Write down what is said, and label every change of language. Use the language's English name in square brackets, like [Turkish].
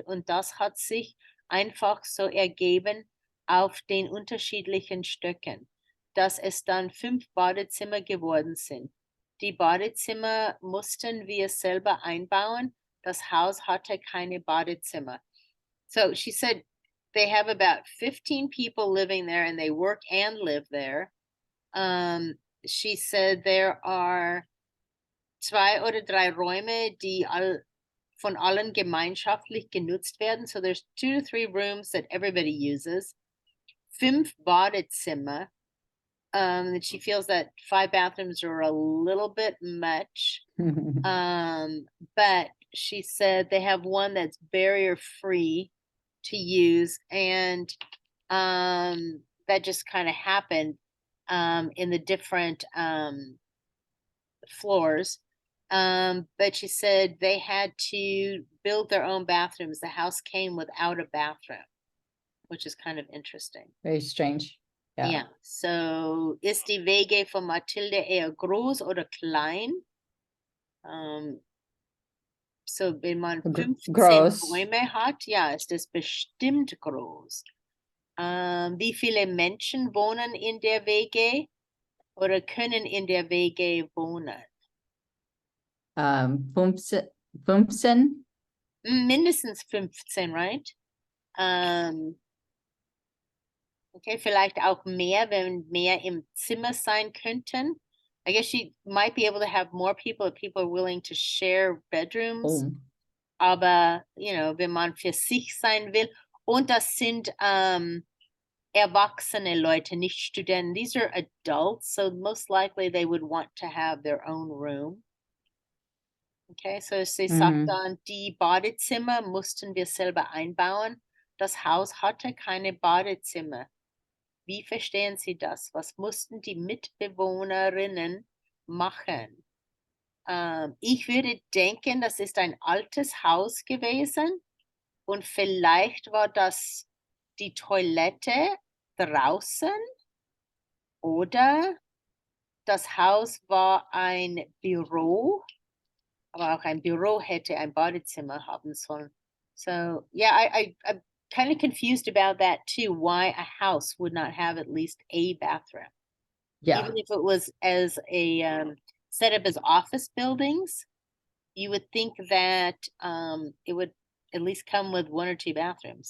[German] Und das hat sich einfach so ergeben auf den unterschiedlichen Stöcken, dass es dann 5 Badezimmer geworden sind. Die Badezimmer mussten wir selber einbauen. Das Haus hatte keine Badezimmer. [English] So she said they have about 15 people living there and they work and live there. She said there are [German] 2 oder 3 Räume, die von allen gemeinschaftlich genutzt werden. [English] So there's 2 to 3 rooms that everybody uses. 5 Badezimmer. And she feels that 5 bathrooms are a little bit much. But she said they have one that's barrier free to use, and that just kind of happened in the different floors. But she said they had to build their own bathrooms. The house came without a bathroom, which is kind of interesting. Very strange. Yeah. [German] Ja, so ist die WG von Mathilde eher groß oder klein? So wenn man 15 Gross. Räume hat, ja, ist das bestimmt groß. Wie viele Menschen wohnen in der WG oder können in der WG wohnen? 15. Mindestens 15, right? Okay, vielleicht auch mehr, wenn mehr im Zimmer sein könnten. [English] I guess she might be able to have more people if people are willing to share bedrooms. Oh, [German] aber, wenn man für sich sein will. Und das sind erwachsene Leute, nicht Studenten. [English] These are adults, so most likely they would want to have their own room. [German] Okay, so sie sagt Mhm. dann, die Badezimmer mussten wir selber einbauen. Das Haus hatte keine Badezimmer. Wie verstehen Sie das? Was mussten die Mitbewohnerinnen machen? Ich würde denken, das ist ein altes Haus gewesen und vielleicht war das die Toilette draußen oder das Haus war ein Büro, aber auch ein Büro hätte ein Badezimmer haben sollen. [English] So yeah, I'm kind of confused about that too. Why a house would not have at least a bathroom, Yeah, even if it was as a set up as office buildings. You would think that it would at least come with one or two bathrooms.